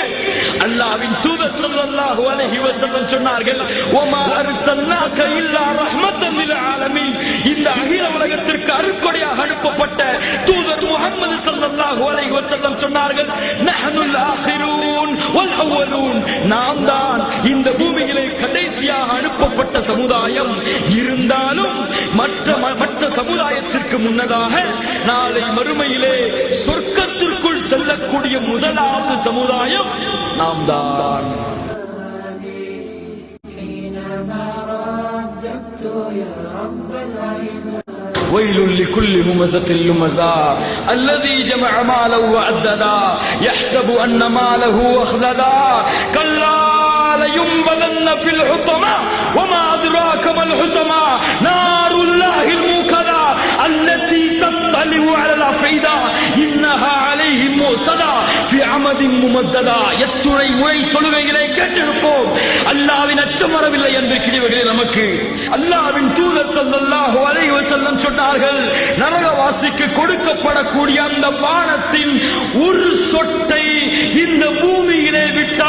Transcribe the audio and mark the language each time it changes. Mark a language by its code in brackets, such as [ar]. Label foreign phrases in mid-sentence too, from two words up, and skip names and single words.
[ta] அல்லாஹ்வின் தூதர் [ar] صلى الله عليه وسلم [ta] சொன்னார்கள், [ar] وما أرسلناك إلا رحمة للعالمين, [ta] இந்த அகில உலகத்திற்கு அருட்கொடையாக அனுப்பப்பட்ட தூதர் முஹம்மது [ar] صلى الله عليه وسلم [ta] சொன்னார்கள், [ar] نحن الآخرون والأولون, [ta] நாம் தான் இந்த பூமியிலே கடைசியாக அனுப்பப்பட்ட சமுதாயம். இருந்தாலும் மற்ற சமுதாயத்திற்கு முன்னதாக நாளை மறுமையிலே சொர்க்கத்திற்குள் செல்லக்கூடிய முதலாவது சமுதாயம் நாம் தான். [ar] ويل لكل همزة لمزة الذي جمع ماله وعددا يحسب أن ماله أخلدا كلا لينبذن في الحطمة وما أدراك ما الحطمة نار الله الموقدة التي تطلع على الأفئدة إنها عليهم موصدة في عمد ممددة. [ta] எத்துணை முறை தொழுகைகளை கேட்டிருப்போம். அல்லாஹ்வின் அச்சம் வரவில்லை என்பதற்கு நமக்கு அல்லாஹ்வின் தூதர் [ar] صلى الله عليه وسلم [ta] சொன்னார்கள், நரகவாசிக்கு கொடுக்கப்படக்கூடிய அந்த பானத்தின் ஒரு சொட்டை இந்த பூமியிலே